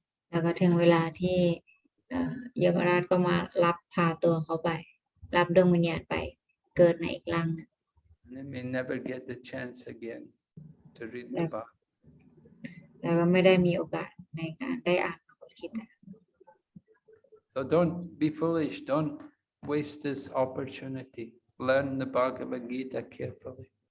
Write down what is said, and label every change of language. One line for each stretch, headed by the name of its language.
Thai: แล้วก็ถึงเวลาที่ยมราชก็มารับพาตัวเขาไปรับดวงวิญญาณไปเกิดในอีกร่างหนึ่ง
English: And they may never get the chance again to read the Bible.
Thai: แล้วก็ไม่ได้มีโอกาสในการได้อ่านพระคัมภีร์
English: So don't be foolish. Don't waste this opportunity. Learn the Bhagavad Gita carefully.